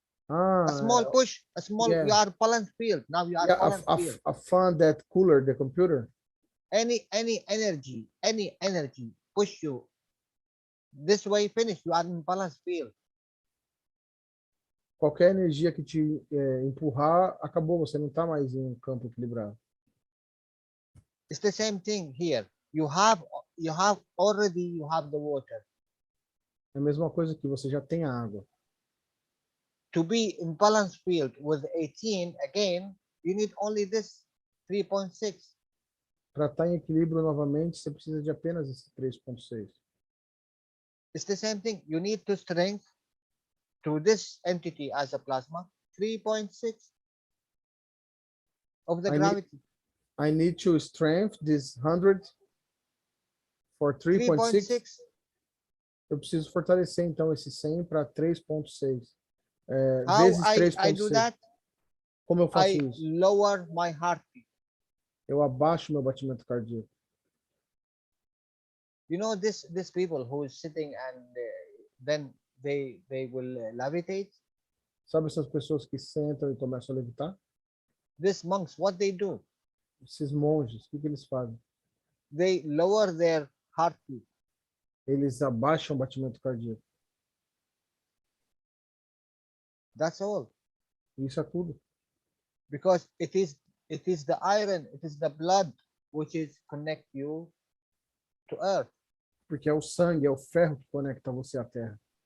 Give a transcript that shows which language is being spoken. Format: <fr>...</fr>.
<en>Ah, A small push, yeah. you are balance field, now you are balance field. A fan that cooler the computer. Any energy push you this way, finish, you are in balance field.</en> <pt>Qualquer energia que te empurrar, acabou, você não está mais em um campo equilibrado.</pt> <en>It's the same thing here. You have the water.</en> <pt>É a mesma coisa que você já tem a água.</pt> <en>To be in balance field with 18 again, you need only this 3.6.</en> <pt>Para estar em equilíbrio novamente, você precisa de apenas esse 3.6.</pt> <en>It's the same thing. You need to strength to this entity as a plasma 3.6 of the gravity. I need to strength this 100 for 3.6.</en> <pt>Eu preciso fortalecer então esse 100 para 3.6. Vezes 3.6.</pt> <en>I do that?</en> <pt>Como eu faço</pt> <en>I</en> <pt>isso?</pt> <en>lower my heartbeat.</en> <pt>Eu abaixo meu batimento cardíaco.</pt> <en>You know these people who is sitting and then they will levitate.</en> <pt>Sabe essas pessoas que sentam e começam a levitar?</pt> <en>These monks, what they do?</en> <pt>Esses monges, o que eles fazem?</pt> <en>They lower their heartbeat.</en> <pt>Eles abaixam o batimento cardíaco.</pt> <en>That's all.</en> <pt>Isso é tudo.</pt> <en>Because it is the iron, it is the blood which is connect you to earth.</en> <pt>Porque é o sangue, é o ferro que conecta você à terra.</pt>